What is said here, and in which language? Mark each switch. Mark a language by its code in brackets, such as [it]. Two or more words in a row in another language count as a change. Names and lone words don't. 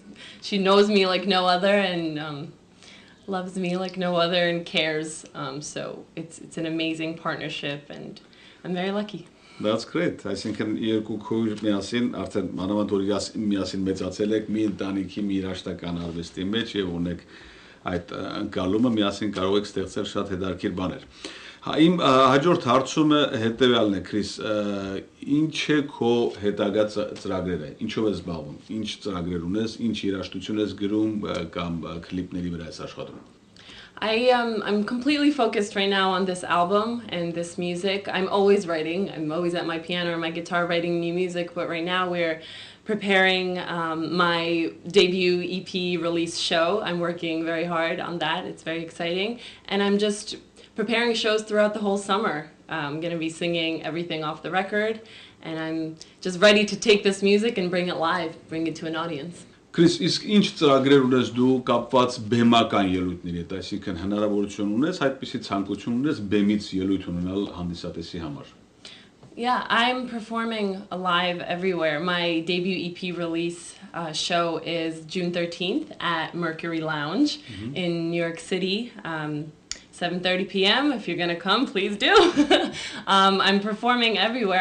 [en] She knows me like no other and loves me like no other and cares. So it's an amazing partnership and I'm very lucky. That's great. [hy] Այսինքն երկու քույր միասին արդեն մանավանդ որ միասին մեծացել եք մի ընտանիքի մի երաժշտական արվեստի մեջ եւ ունեք այդ ընկալումը միասին կարող եք ստեղծել շատ հետաքրքիր բաներ։ Իմ հաջորդ հարցումը հետեւյալն է, Kris, ինչ է քո հետագա ծրագրերը, ինչով ես զբաղվում, ինչ ծրագրեր ունես, ինչ երաժշտություն ես գրում կամ կլիպների վրա ես աշխատում։ [en] I'm completely focused right now on this album and this music. I'm always writing. I'm always at my piano or my guitar writing new music, but right now we're preparing my debut EP release show. I'm working very hard on that. It's very exciting. And I'm just preparing shows throughout the whole summer. I'm going to be singing everything off the record, and I'm just ready to take this music and bring it live, bring it to an audience. [hy] Kris, իսկ ինչ ծրագրեր ունես դու կապված բեմական ելույթների հետ, այսինքն հնարավորություն ունես, այդպիսի ցանկություն ունես բեմից ելույթ ունենալ հանդիսատեսի համար։ [en] Yeah, I'm performing live everywhere. My debut EP release show is June 13th at Mercury Lounge in New York City. 7:30 p.m. If you're going to come, please do. I'm performing everywhere.